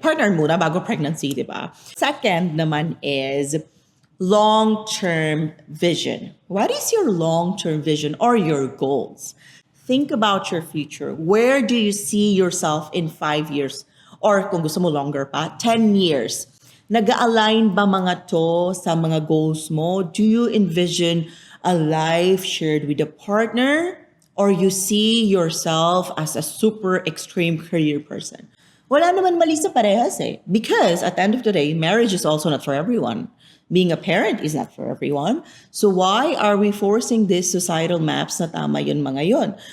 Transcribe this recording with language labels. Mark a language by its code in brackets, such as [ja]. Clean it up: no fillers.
[tl] Partner muna bago pregnancy, di ba? Second naman is long-term vision. [en] What is your long-term vision or your goals? Think about your future. Where do you see yourself in 5 years? [tl] Or kung gusto mo longer pa, 10 years. Nag-align ba mga to sa mga goals mo? [en] Do you envision a life shared with a partner? Or you see yourself as a super extreme career person? [tl] Wala naman mali sa parehas eh. [en] Because at the end of the day, marriage is also not for everyone. Being a parent is not for everyone. So why are we forcing these societal maps [tl] na tama yun mga yun?